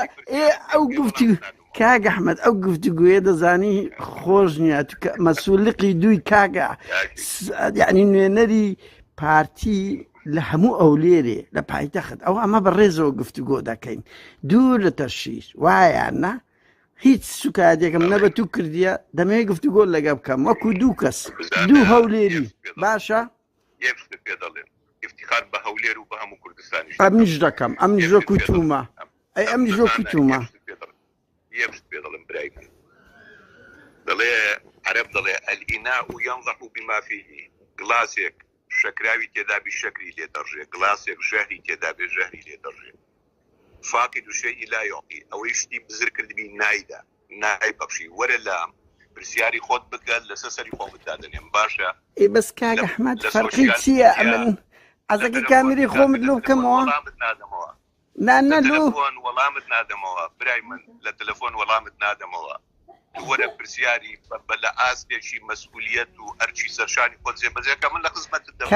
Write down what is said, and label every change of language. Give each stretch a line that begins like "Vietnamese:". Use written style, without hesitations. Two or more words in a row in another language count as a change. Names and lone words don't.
Central Kurdish: ئەو گفتی کاگە ئەحمەد ئەو گفتوگوێ دەزانی خۆش نییە مەسوولقی دووی کاگە یعنی نوێنەری پارتی لە هەموو ئەو لێرێ لە پایتەخت ئەو ئەمە بەڕێزەوە گفتوگۆ دەکەین دوور لە تەشیش وایە نا هیچ سوکاتێکم نەبە تو کردیە دەمەوێت گفتوگۆ لەگە بکەم وەکو دوو کەس دوو هەولێری باشە پێ دەڵێن افتخار بە هەولێر و بە هەموو کوردستانی ئەمنیش دەکەم ئەمنیش وەکو تومە ئەمنیش وەکو تومە یەکشت پێ دەڵێم برای من دەڵێ عەرەب دەڵێ
Arabic: الئیناء ينضح بما فيه
Central Kurdish: گڵاسێک شەکراوی تێدا بی شەکری لێ دەڕژێ گڵاسێک ژەهری تێدا بێ ژەهری لێ دەڕژێ
Arabic: فاقد الشيء لا يعطي
Central Kurdish: ئەوەی شتی بزر کردبی نایدا نای بەخشی وەرە لە پرسیاری خۆت بکە لەسەر سەری خۆ بدادنێم باشە بەس کاگە ئەحمەد فەرقی چییە ئەمن ئەزەکە کامیری خۆمت لۆ بکەمەوە نانە لۆ وەڵامت نادەمەوە برای من لە تەلەفۆن وەڵامت نادەمەوە وەرە پرسیاری بە لە ئاستێکی مەسئولیەت و ئەرچی سەرشانی خۆت جێبەجێکە من لە خزمەتت دەم